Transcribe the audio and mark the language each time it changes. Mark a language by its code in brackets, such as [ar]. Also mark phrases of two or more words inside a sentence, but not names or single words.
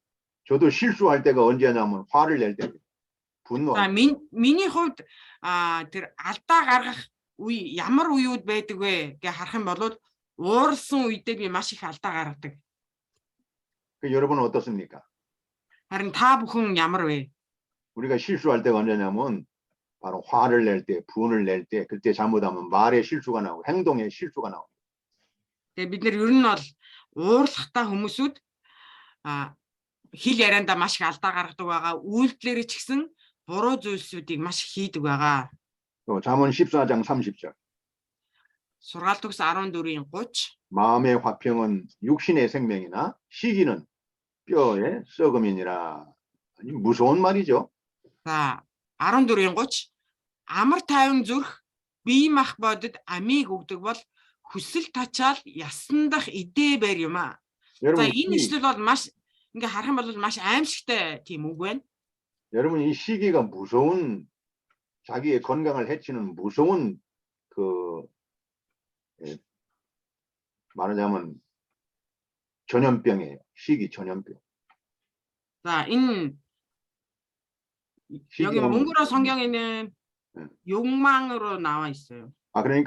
[ko] 저도 실수할 때가 언제냐면 화를 낼 때입니다. 분노. [mn] За миний хувьд тэр алдаа гаргах үе ямар үеуд байдаг вэ гэж харах юм бол уурсан үедээ би маш их алдаа гаргадаг. [ko] 그 여러분은 어떻습니까? [mn] Харин та бүхэн ямар вэ? [ko] 우리가 실수할 때가 언제냐면 바로 화를 낼 때, 분을 낼 때, 그때 잘못하면 말에 실수가 나오고 행동에 실수가 나오고. [mn] Тэгээ бид нар ер нь бол уурлахтаа хүмүүсүүд хэл яриандаа маш их алдаа гаргадаг байгаа. Үйлдэлээр ч гэсэн буруу зүйлсүүдийг маш их хийдэг байгаа. [ko] 또 잠언 14장 30절. [mn] Сургаалт төгс 14-ийн 30. [ko] 마음의 화평은 육신의 생명이나 시기는 뼈의 썩음이니라. 아니 무서운 말이죠. [mn] За 14-ийн 30. Амар тайван зүрх бие мах бодод амийг өгдөг бол хүсэл тачаал ясан дах идээ байр юм аа. За энэ ишлэл бол маш ингээ харах юм бол маш аимшигтай тийм үг байна. [ko] 여러분 이 시기가 무서운 자기의 건강을 해치는 무서운 그 말하자면 전염병이에요. 시기 전염병. 자, 여기 몽골어 성경에는 욕망으로 나와 있어요.